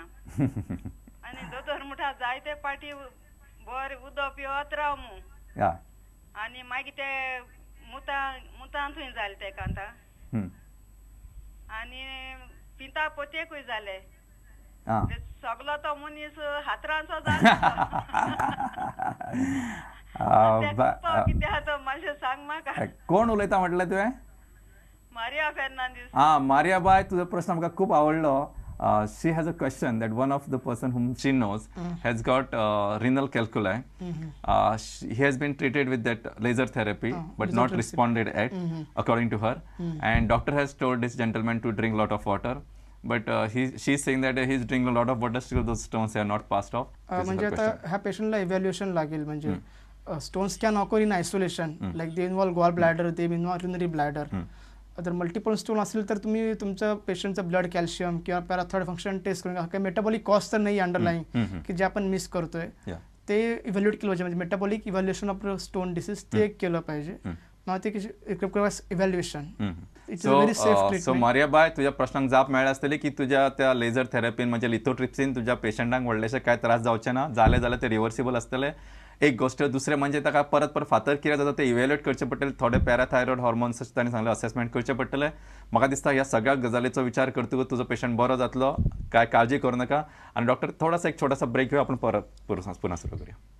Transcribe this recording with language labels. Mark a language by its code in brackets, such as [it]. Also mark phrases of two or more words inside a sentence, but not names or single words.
[kok] आनी दोतोर म्हणटा जायते पाटी बरें उदक पिवत राव मू, आनी मागीर ते मुतां थंय जाले तेका आतां, आनी पिता पोतेकूय जाले, सगलो तो मनीस हातरांचो जालो. कितें आहा मातशें सांग म्हाका. कोण उलयता म्हटलें तुवें? मारिया फेर्नांदीस. मारिया बाय, तुजो प्रश्न म्हाका खूब आवडलो. [en] She has a question that one of the person whom she knows has got renal calculi. He has been treated with that laser therapy but not responded yet, according to her. And doctor has told this gentleman to drink a lot of water. But she's saying that he's drinking a lot of water, still those stones are not passed off. [mr] म्हणजे आता ह्या पेशंटला इव्हॅल्युएशन लागेल. म्हणजे [en] stones can occur in isolation, like they involve gall bladder, they involve urinary bladder. [mr] जर मल्टिपल स्टोन असेल तर तुम्ही तुमचं पेशंटचं ब्लड कॅल्शियम किंवा [en] parathyroid function test [mr] करून, काही [en] metabolic cost [mr] तर नाही अंडरलाईन की जे आपण मिस करतोय, ते इव्हॅल्युएट केलं पाहिजे. म्हणजे [en] metabolic evaluation of stone disease [mr] ते केलं पाहिजे. इव्हॅल्युएशन. [kok] सो मारिया बाय, तुझ्या प्रश्नांक जाप मेळ्ळे आसतली की तुझ्या त्या [en] laser therapy [kok] म्हणजे लिथोट्रिप्सीन तुझ्या पेशंटांक व्हडलेशे काय त्रास जावचे ना, जाले जाल्यार ते रिव्हर्सिबल आसतले. एक गोष्ट. दुसरें म्हणजे ताका परत फातर कितें जाता ते इव्हॅल्युएट करचे पडटले. थोडे [en] parathyroid hormones [kok] तांणी सांगले असेसमेंट करचे पडटले. म्हाका दिसता ह्या सगळ्या गजालीचो विचार करतकच तुजो पेशंट बरो जातलो, [mr] काय काळजी करू नका. आणि डॉक्टर, थोडासा एक छोटासा ब्रेक घेऊ, आपण परत पुन्हा सुरू करूया.